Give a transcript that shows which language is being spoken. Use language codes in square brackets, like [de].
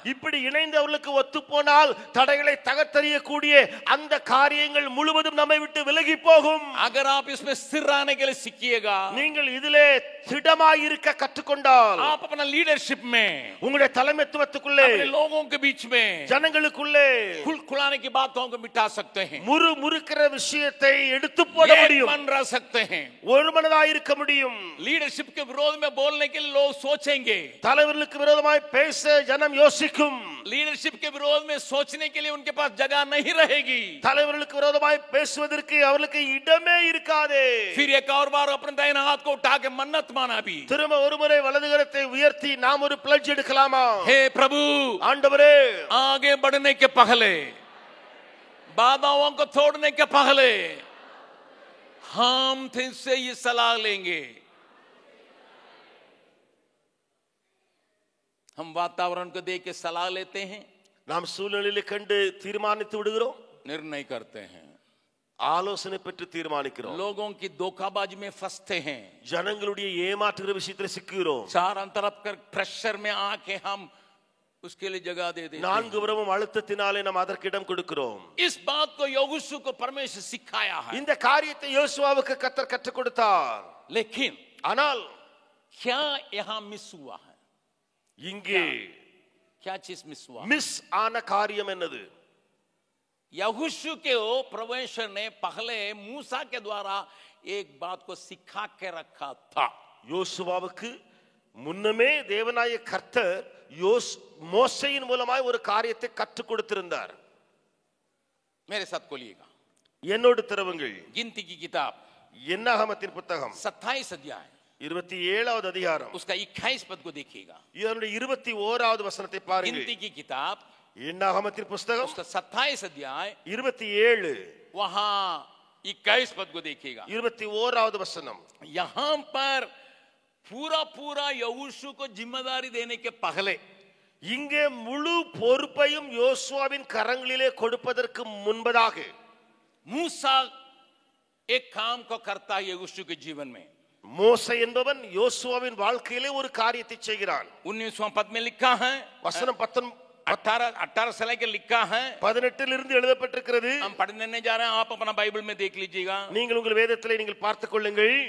[ta] இப்படி இணைந்தவர்களுக்கு ஒத்து போனால் தடைகளை தகர்த்தெறியக்கூடிய அந்த காரியங்கள் முழுவதும் நம்மை விட்டு விலகி போகும். [hi] अगर आप इसमें स्थिर रहने के लिए सीखिएगा, [ta] நீங்கள் இதிலே திடமாய் இருக்க கற்றுக்கொண்டால், [hi] आप अपना लीडरशिप में, [ta] உங்களுடைய தலைமைத்துவத்துக்குள்ளே, [hi] अपने लोगों के बीच में, [ta] ஜனங்களுக்குள்ளே [hi] खुलाने की बातों को मिटा सकते हैं. [ta] முறுமுறுக்கிற விஷயத்தை எடுத்து போட முடியும். [hi] मन रह सकते हैं. [ta] ஒரு மனதாய் இருக்க முடியும். [hi] लीडरशिप के विरोध में बोलने के लिए लोग सोचेंगे. [ta] தலைவர்களுக்கு விரோதமாய் பேச ஜனம் யோசிக்கும். [hi] लीडरशिप के विरोध में सोचने के लिए उनके पास जगह नहीं रहेगी. [ta] தலைவர்களுக்கு விரோதமாய் பேசுவதற்கு அவர்களுக்கு இடமே இருக்காதே. [hi] फिर एक और बार अपने दाहिने हाथ को उठा के मन्नत माना भी. [ta] திரும்ப ஒருமுறை வலது கரத்தை உயர்த்தி நாம் ஒரு பிளட்ஜ் எடுக்கலாமா? [hi] हे प्रभु, [ta] ஆண்டவரே, [hi] आगे बढ़ने के पहले, बाधाओं को तोड़ने के पहले हम तुझसे ये सलाह लेंगे. हम वातावरण को देख के सलाह लेते हैं, [ta] நாம் சூழ்நிலையை கண்டு தீர்மானித்து விடுகிறோம், [hi] निर्णय करते हैं, [ta] ஆலோசனை பெற்று தீர்மானிக்கிறோம். [hi] लोगों की धोखाबाजी में फंसते हैं, [ta] ஜனங்களுடைய ஏமாற்றுகிற விஷயத்தில் சிக்குகிறோம். [hi] चारों तरफ कर प्रेशर में आके हम उसके लिए जगह दे देते हैं. [ta] நான்கு புறமும் அழுத்தத்தினாலே நாம் அதற்கு இடம் கொடுக்கிறோம். [hi] इस बात को யோசுவா को परमेश्वर सिखाया है. [ta] இந்த காரியத்தை யோசுவாவுக்கு கர்த்தர் கற்றுக் கொடுத்தார். [hi] लेकिन [ta] ஆனால் [hi] क्या यहाँ मिस हुआ है? [ta] இங்கே [hi] क्या चीज मिस हुआ? [ta] மிஸ் ஆன காரியம் என்னது? [hi] यहोशू के परमेश्वर ने पहले मूसा के द्वारा एक बात को सिखा के रखा था. [ta] யோசுவாவுக்கு முன்னமே தேவனாய கர்த்தர் மோசேயின் மூலமாய் ஒரு காரியத்தை கற்றுக் கொடுத்திருந்தார். [hi] मेरे साथ खोलिएगा, [ta] என்னோடு திறவுங்கள். [hi] गिनती की किताब, [ta] என்னாகமத்தின் புத்தகம் [hi] 27 अध्याय, [ta] 27வது அதிகாரம், [hi] उसका 21 पद को देखिएगा. [ta] இதனுடைய 21வது வசனத்தை பாருங்கள். [hi] गिनती की किताब, [ta] என்னாகமத்தின் புத்தகம் [hi] उसका 27 अध्याय, [ta] 27, [hi] वहां 21 पद को देखिएगा. [ta] 21வது வசனம். [hi] यहां पर पूरा पूरा यहोशू को जिम्मेदारी देने के पहले, [ta] இங்கே முழு பொறுப்பையும் யோசுவாவின் கரங்களிலே கொடுப்பதற்கு முன்பதாக [hi] मूसा एक काम को करता है यहोशू के जीवन में. [ta] மோசே என்பவன் யோசுவாவின் வாழ்க்கையிலே ஒரு காரியத்தை செய்கிறான். [hi] 19वां पद में लिखा है, [ta] வசனம் [hi] 18 से लेकर लिखा है, [ta] 18 இருந்து எழுதப்பட்டிருக்கிறது. [hi] हम पढ़ने नहीं जा रहे हैं, आप अपना बाइबल में देख लीजिएगा. [ta] நீங்கள் உங்கள் வேதத்திலே நீங்கள் பார்த்துக் கொள்ளுங்கள்.